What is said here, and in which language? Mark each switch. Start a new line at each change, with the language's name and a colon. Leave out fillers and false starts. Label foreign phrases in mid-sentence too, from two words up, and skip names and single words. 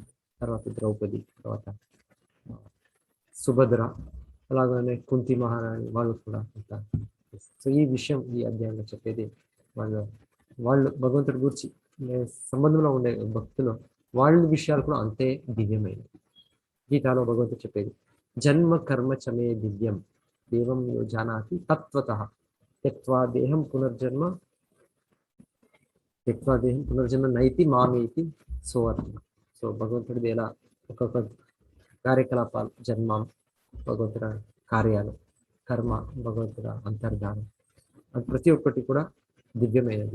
Telugu: తర్వాత ద్రౌపది, తర్వాత సుభద్ర, అలాగనే కుంతి మహారాణి వాళ్ళు కూడా అంతా. సో ఈ విషయం ఈ అధ్యాయంలో చెప్పేది వాళ్ళు భగవంతుడి గురించి సంబంధంలో ఉండే భక్తులు వాళ్ళ విషయాలు కూడా అంతే దివ్యమైనవి. గీతాలో భగవంతుడు చెప్పేది
Sanskrit: జన్మ కర్మ చమే దివ్యం దేవం యో జానాతి తత్వతః త్యక్త్వా దేహం పునర్జన్మ నైతి మామేతి సోవర్ణ.
Telugu: సో భగవంతుడిది ఎలా ఒక్కొక్క కార్యకలాపాలు, జన్మం భగవంతుడ కార్యాలు, కర్మ భగవంతుడ అంతర్ధానం, అది ప్రతి ఒక్కటి కూడా దివ్యమైనది.